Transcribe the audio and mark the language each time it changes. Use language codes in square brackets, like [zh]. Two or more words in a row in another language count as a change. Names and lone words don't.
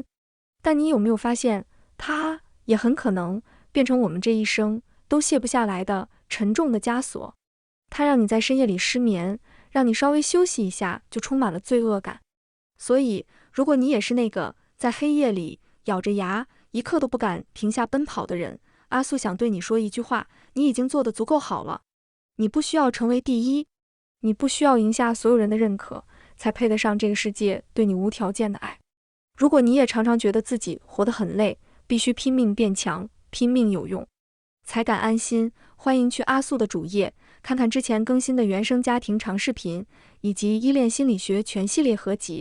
[zh] 但你有沒有發現，它也很可能变成我們這一生都卸不下來的沉重的枷鎖。它讓你在深夜裡失眠，讓你稍微休息一下就充滿了罪惡感。所以，如果你也是那個在黑夜裡咬着牙一刻都不敢停下奔跑的人，阿素想對你說一句話：你已經做得足夠好了。你不需要成為第一，你不需要贏下所有人的認可，才配得上這個世界對你無條件的愛。如果你也常常覺得自己活得很累，必須拼命變強，拼命有用，才敢安心，歡迎去阿素的主頁，看看之前更新的原生家庭長視頻，以及依戀心理學全系列合集。